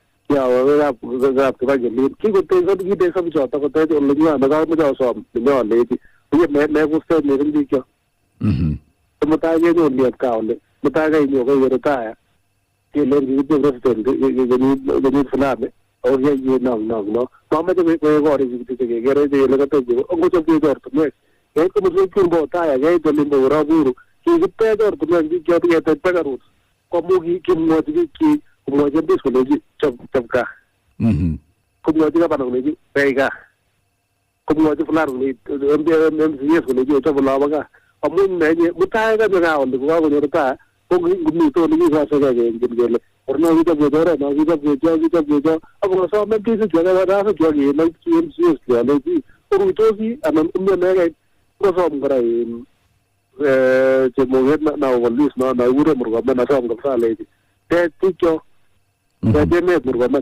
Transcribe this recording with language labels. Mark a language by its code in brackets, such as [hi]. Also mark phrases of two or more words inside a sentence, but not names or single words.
[kln] kap Kibangelin kiteso bichoto kotech olenywa nekamoche asom nenyoleti uye mekusten missing bikyok mutai kenyon liep kaa oli mutai kainyo koikere taya kelen kikitinye president kenyit fulani ako kiyai no mamoche koek korik chekekere chekele katech ngochopwech ortinwek keit komoswek chumbo taya keit olimbo Uraburu kikitech ortinwek bikyok ketech Berur koamu kimwochi biik komwochi MPs kolechi chop kaa komwochi gavana kolechi pei kaa komwochi fulani MCAs kolechi ochop olobo kaa amu nenye mutai kanyo kaa oli kokakonyor taa ko ngomite oli kikosegei kengen kele orno kichopwech oret no kichopwech ako kosom MPs chekabarasak kenai MCAs kelechi koruitosi anan umionekei kosom kora chemoket nao polis no naikure Murkomen asom kabisa alechi tech bikyok Emet Murkomen.